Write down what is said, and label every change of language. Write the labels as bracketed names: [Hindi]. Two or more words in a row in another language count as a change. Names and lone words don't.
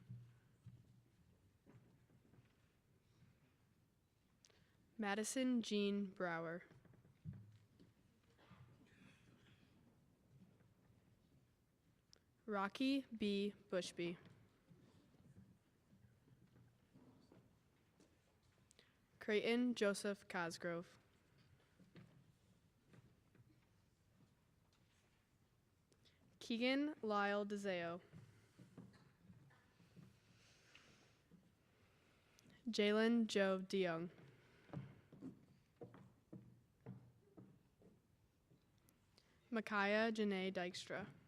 [English] Madison Jean Brower. Rocky B. Bushby. Creighton Joseph Cosgrove. Keegan Lyle DeZeo. Jalen Joe DeYoung. Micaiah Janae Dykstra.